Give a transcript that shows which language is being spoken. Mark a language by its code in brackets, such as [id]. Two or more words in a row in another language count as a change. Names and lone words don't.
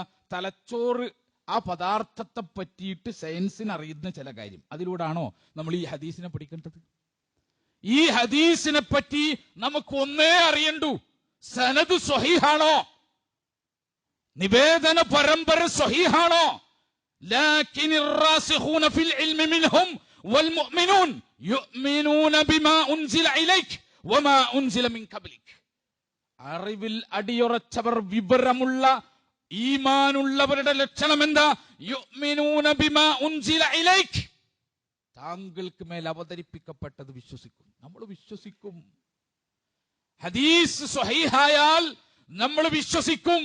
[ml] തലച്ചോറ്, ആ പദാർത്ഥത്തെ പറ്റിയിട്ട് സയൻസിന് അറിയുന്ന ചില കാര്യം. അതിലൂടെയാണോ നമ്മൾ ഈ ഹദീസിനെ പഠിക്കേണ്ടത്? ഈ ഹദീസിനെ പറ്റി നമുക്ക് ഒന്നേ അറിയണ്ടു, സനദ് സ്വഹീഹാണോ, നിവേദന പരമ്പര സ്വഹീഹാണോ? [ar] ലാകിൻ الراسخون في العلم منهم والمؤمنون يؤمنون بما أنزل إليك وما أنزل من قبلك. [ml] അറിവിൽ അടിയുറച്ചവർ, വിവരമുള്ള ഈമാനുള്ളവരുടെ ലക്ഷണം എന്താ? [ar] يؤمنون بما أنزل إليك, [ml] താങ്കൾക്ക് മേൽ അവതരിപ്പിക്കപ്പെട്ടത് വിശ്വസിക്കും. നമ്മൾ വിശ്വസിക്കും. ഹദീസ് സ്വഹീഹായാൽ നമ്മൾ വിശ്വസിക്കും.